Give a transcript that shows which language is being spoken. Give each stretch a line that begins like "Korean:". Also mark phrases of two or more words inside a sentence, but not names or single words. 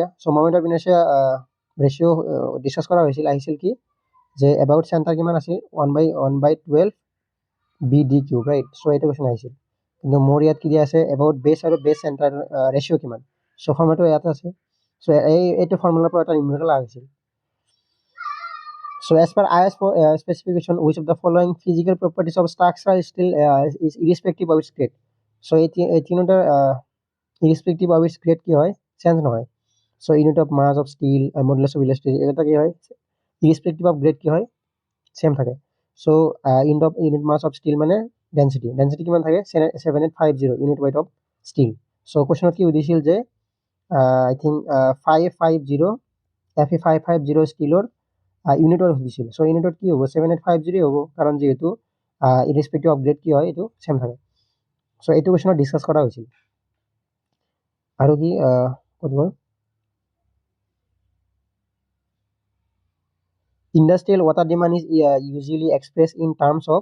English: So moment of inertia ratio discuss
Assamese: কৰা হৈছিল। আহিছিল কি যে
English: about center
Assamese: কিমান আছিল, 1/12 BD3, ৰাইট। চ' এইটো কুৱেশ্যন আহিছিল। কিন্তু মোৰ ইয়াত কি দিয়া আছে,
English: about base
Assamese: আৰু
English: base center ratio'
Assamese: কিমান। চ' ফৰ্মুলাটো ইয়াত আছে। চ' এইটো ফৰ্মুলাৰ পৰা এটা নিউমেৰিকেল আহিছিল।
English: So as per IS specification, which of the following physical properties of structural steel is irrespective of its grade?
Assamese: So এই তিনিটাৰ
English: irrespective of its grade
Assamese: কি হয়, চেঞ্জ নহয়।
English: So unit of mass of steel, modulus of elasticity,
Assamese: এটা কি হয়,
English: irrespective of grade
Assamese: কি হয়, চেম থাকে।
English: So unit mass of steel মানে ডেন্সিটি
Assamese: কিমান থাকে,
English: 7850 ইউনিট weight of steel।
Assamese: So কুৱেশ্যনত কি সুধিছিল যে
English: I think
Assamese: 550 Fe550 ষ্টিলৰ ইউনিটৰ সুধিছিল। চ' ইউনিটত কি হ'ব, 7850 হ'ব, কাৰণ যিহেতু
English: irrespective of grade
Assamese: কি হয়, এইটো চেম থাকে। চ' এইটো কুৱেশ্যনত ডিছকাছ কৰা হৈছিল। আৰু কি ক'ত গ'ল,
English: industrial water demand is usually express in terms of.